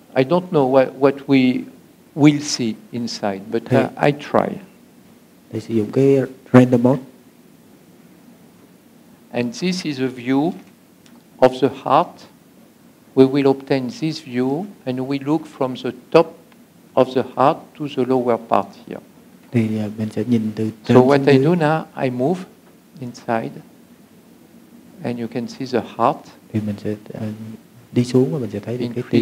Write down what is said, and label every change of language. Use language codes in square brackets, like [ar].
[en] I don't know what we will see inside, but I try. [vi] Để sử dụng cái random mode. [en] And this is a view of the heart. We will obtain this view, and we look from the top of the heart to the lower part here. [vi] Thì mình sẽ nhìn từ [en] So what I do now, I move inside, and you can see the heart. [vi] Thì mình sẽ đi xuống và mình sẽ thấy được cái tim.